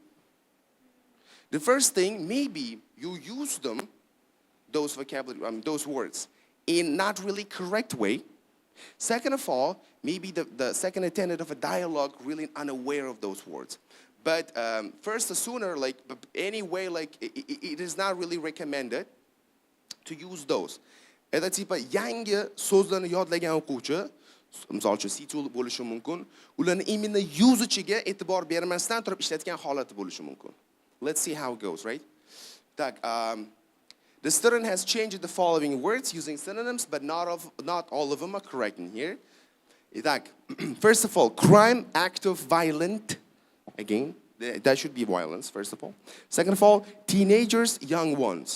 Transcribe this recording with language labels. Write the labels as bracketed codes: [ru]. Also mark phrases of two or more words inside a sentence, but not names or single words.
[en] The first thing, maybe you use them, those vocabulary, those words, in not really correct way. Second of all, maybe the second attendant of a dialogue really unaware of those words. But first, sooner, like anyway, like it is not really recommended to use those. [ru] Это типа [uz] yangi so'zlarni yodlagan o'quvchi, misol uchun C2 bo'lishi mumkin, ularni именно yuzichiga e'tibor bermasdan turib ishlatgan holati bo'lishi mumkin. [en] Let's see how it goes, right? Так, the student has changed the following words using synonyms, but not all of them are correct in here. Итак, first of all, crime, act of violent. Again, that should be violence, first of all. Second of all, teenagers, young ones.